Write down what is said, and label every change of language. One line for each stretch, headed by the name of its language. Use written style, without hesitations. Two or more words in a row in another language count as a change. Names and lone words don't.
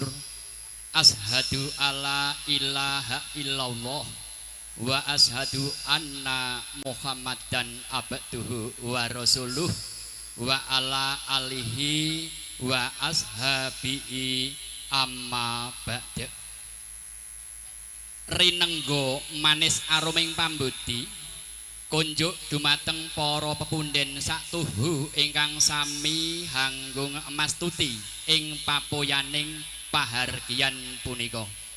Arabic: أشهد أن لا إله إلا الله وأشهد أن محمدا عبده ورسوله وعلى آله وأصحابه أما بعد.
Javanese: Rinenggo manis aruming pambudi kunjuk dumateng para pepunden saktuhu ingkang sami hanggung mastuti ing papoyaning pahargyan punika.